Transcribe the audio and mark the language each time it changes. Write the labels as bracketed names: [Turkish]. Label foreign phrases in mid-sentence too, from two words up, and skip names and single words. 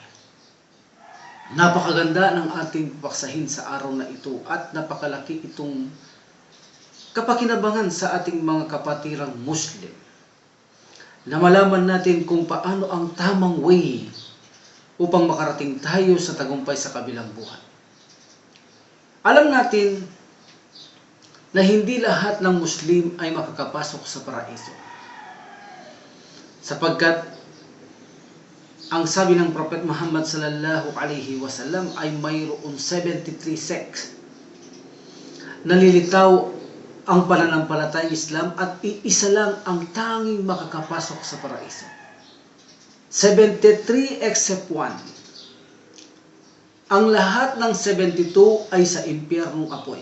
[Filipino] Napakaganda ng ating paksahin sa araw na ito at napakalaki itong kapakinabangan sa ating mga kapatirang Muslim na malaman natin kung paano ang tamang way upang makarating tayo sa tagumpay sa kabilang buhay. Alam natin na hindi lahat ng Muslim ay makakapasok sa paraiso. Sapagkat ang sabi ng Prophet Muhammad [Arabic] صلى الله عليه وسلم [Filipino] ay mayroon 73 sects. Nalilitaw ang pananampalatayang Islam at iisa lang ang tanging makakapasok sa paraiso. 73 except 1. Ang lahat ng 72 ay sa impyernong apoy.